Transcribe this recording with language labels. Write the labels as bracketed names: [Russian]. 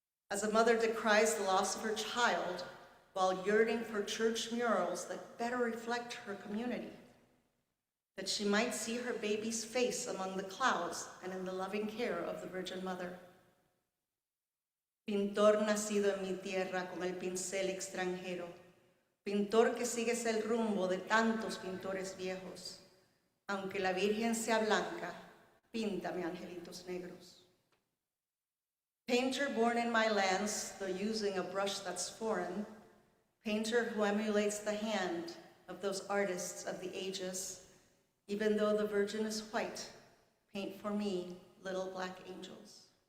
[English] As a mother decries the loss of her child while yearning for church murals that better reflect her community, that she might see her baby's face among the clouds and in the loving care of the Virgin Mother. [Spanish] Pintor nacido en mi tierra con el pincel extranjero, pintor que sigues el rumbo de tantos pintores viejos, aunque la Virgen sea blanca, píntame angelitos negros. [English] Painter born in my lands, though using a brush that's foreign, painter who emulates the hand of those artists of the ages, even though the Virgin is white, paint for me little black angels.